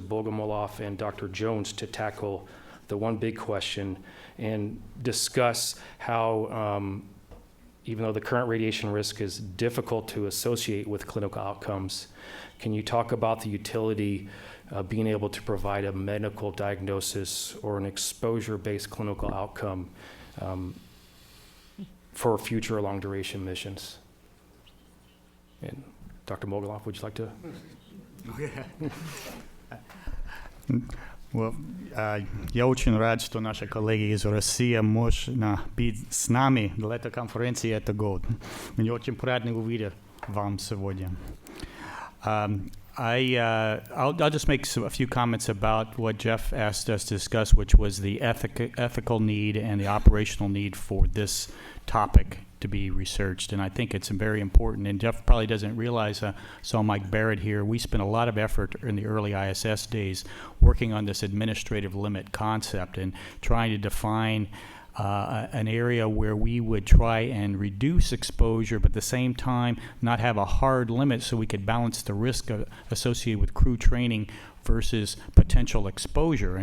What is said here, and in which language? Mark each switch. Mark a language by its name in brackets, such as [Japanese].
[English] Bogomolov and Dr. Jones to tackle the one big question and discuss how, even though the current radiation risk is difficult to associate with clinical outcomes, can you talk about the utility of being able to provide a medical diagnosis or an exposure-based clinical outcome for future long-duration missions? And Dr. Bogomolov, would you like to? [Russian] Я очень рад, что наши коллеги из России могут быть с нами на этой конференции этот год. Мне очень приятно увидеть вам сегодня. [English] I'll just make a few comments about what Jeff asked us to discuss, which was the ethical need and the operational need for this topic to be researched. And I think it's very important. And Jeff probably doesn't realize, saw Mike Barrett here, we spent a lot of effort in the early ISS days working on this administrative limit concept and trying to define an area where we would try and reduce exposure, but at the same time not have a hard limit so we could balance the risk associated with crew training versus potential exposure.